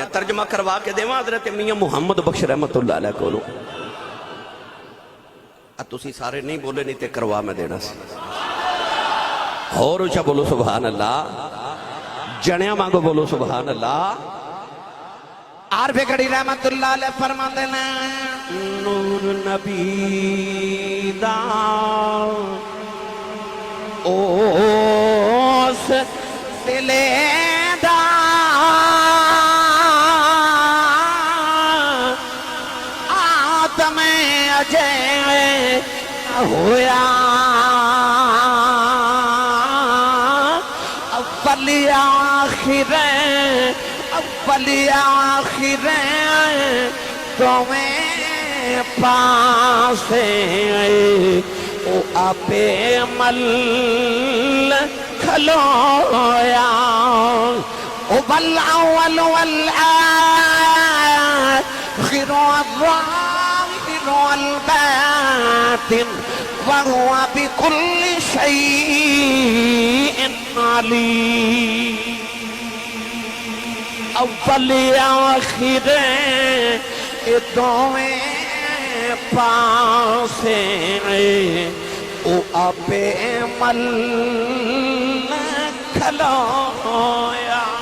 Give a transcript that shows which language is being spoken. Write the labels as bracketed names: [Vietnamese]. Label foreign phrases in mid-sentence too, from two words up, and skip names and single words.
[Punjabi] ترجمہ کروا کے دیواں حضرت میاں محمد بخش رحمت اللہ علیہ کولو. تسی سارے نہیں بولے نہیں تے کروا میں دینا سی. اور اچھا بولو سبحان اللہ. جنیا مانگو بولو سبحان اللہ. عارف گڑی رحمت اللہ علیہ فرماندے نے نور نبی دا اوس دلے دا آدم اجے ہویا اول آخر اول آخر تمہیں پاسے او آپے مل کھلویا او [Arabic] بالاول والآخر والظاہر والباطن وهو بكل شيء عليم. [Punjabi] اول آخر دویں پاسے او آپے مل کھلویا.